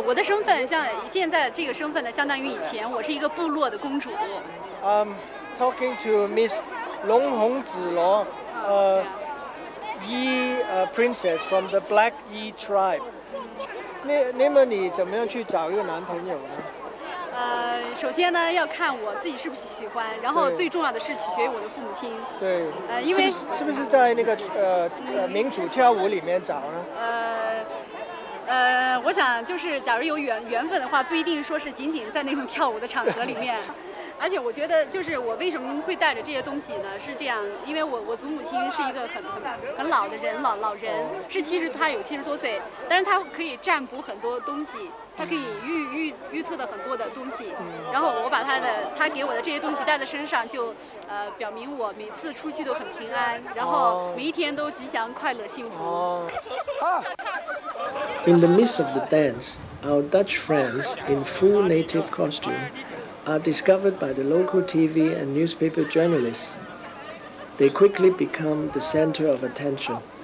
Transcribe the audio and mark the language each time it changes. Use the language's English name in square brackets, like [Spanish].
[Chinese] 我的身份像现在这个身份呢，相当于以前我是一个部落的公主。 [English] Talking to Miss 龙红子罗彝princess from the Black Yi tribe。 [Chinese] 那么你怎么样去找一个男朋友呢？首先呢要看我自己是不是喜欢，然后最重要的是取决于我的父母亲。对。因为是不是在那个民主跳舞里面找呢？我想就是假如有缘分的话，不一定说是仅仅在那种跳舞的场合里面。而且我觉得，就是我为什么会带着这些东西呢？是这样，因为我祖母亲是一个很老的人，老人，他有70多岁，但是他可以占卜很多东西，他可以预测的很多的东西。然后我把他给我的这些东西带在身上，就表明我每次出去都很平安，然后每一天都吉祥、快乐、幸福。 [English] In the midst of the dance, our Dutch friends in full native costume are discovered by the local TV and newspaper journalists. They quickly become the center of attention.